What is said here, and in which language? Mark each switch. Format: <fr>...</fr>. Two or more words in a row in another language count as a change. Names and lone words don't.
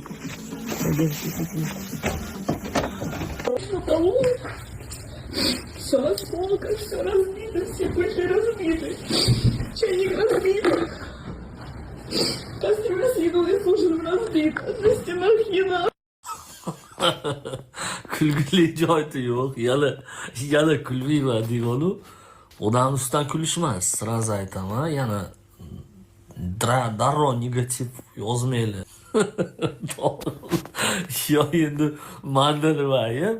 <ru>Надеюсь, действительно. Все осколка, все разбито, все кучи разбиты. Чайник разбит. Кастрюля с едой и с ужином разбита. На стенах еда.</ru> <uz>Kulgili joyi yo'q. Yana kulmayman deyganu. Odam ustidan kulish emas, sraz aytaman. Yana darrov negativ yozmaylar. Yo endi manda nima ayb?</uz>